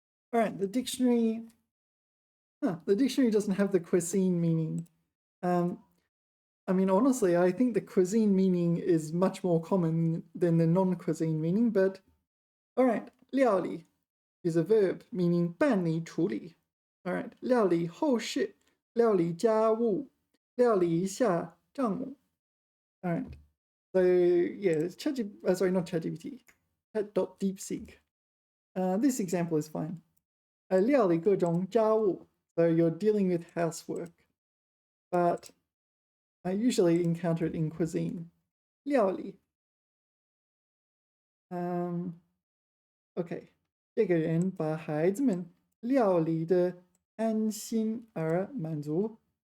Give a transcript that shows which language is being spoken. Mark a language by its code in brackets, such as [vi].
[en] All right, the dictionary doesn't have the cuisine meaning. I mean, honestly, I think the cuisine meaning is much more common than the non-cuisine meaning, but all right, 料理 is a verb meaning 办理处理. [zh] All right, 料理后事, 料理家务, 料理一下账目. [en] All right, so yeah, not ChatGPT, Chat.DeepSeek. This example is fine. [zh] 料理各种家务, [en] so you're dealing with housework, but I usually encounter it in cuisine. [zh] 料理. Okay, 这个人把孩子们料理的安心而满足.